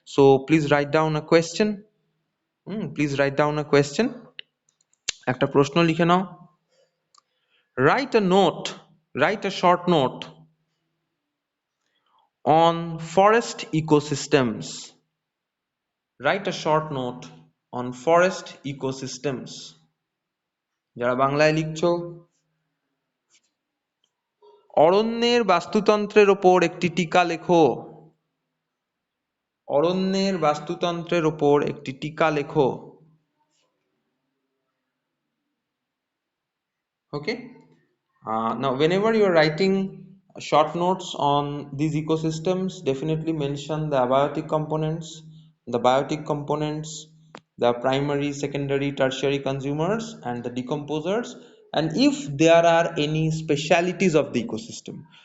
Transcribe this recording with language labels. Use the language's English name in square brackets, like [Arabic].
[English] So please write down a question. Please write down a question. [Bangla] একটা প্রশ্ন লিখে নাও। [English] Write a note, write a short note on forest ecosystems. Write a short note on forest ecosystems. [Bangla] যারা বাংলায় লিখছো, অরণ্যের বাস্তুতন্ত্রের ওপর একটি টিকা লেখো। অরণ্যের বাস্তুতন্ত্রের ওপর একটি টিকা লেখো। [English] Okay? Now, whenever you are writing short notes on these ecosystems, definitely mention the abiotic components, the biotic components, the primary, secondary, tertiary consumers, and the decomposers, and if there are any specialities of the ecosystem.